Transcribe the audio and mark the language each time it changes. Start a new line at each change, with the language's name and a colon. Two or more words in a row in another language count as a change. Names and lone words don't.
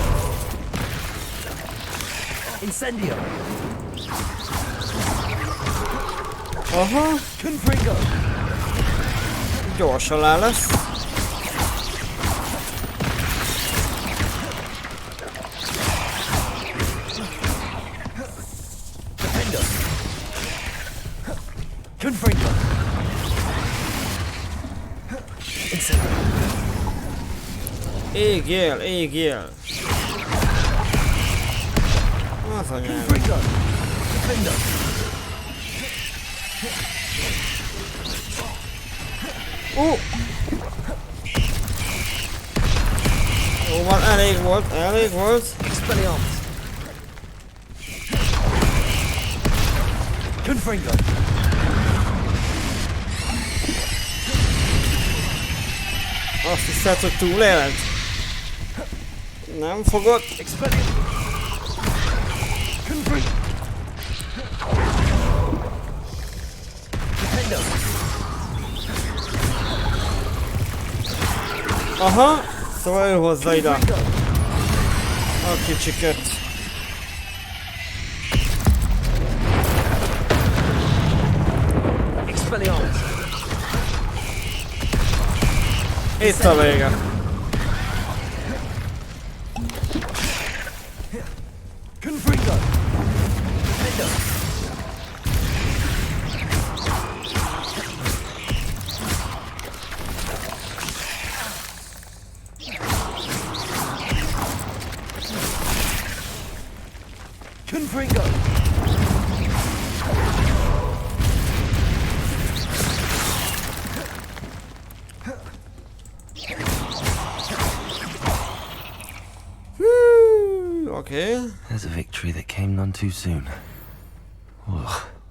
Hungarian: Incendio. Aha, Confringo. gyorsan le lesz. Defendo. Confringo. Incendio. Égjél, égjél. Az anyám. Confringo. Defendo. Jó van, elég volt, elég volt. Expelliarmus. Confringo. Azt hiszed, hogy túléled? Nem fogod? Expelliarmus. Confringo. Defendo. Aha, szóval ő hozza ide Confringo. a kicsiket. Expelliarmus. Itt a vége. Confringo. Defendo. Confringo. Oké.
English: There's a victory that came none too soon. Ugh.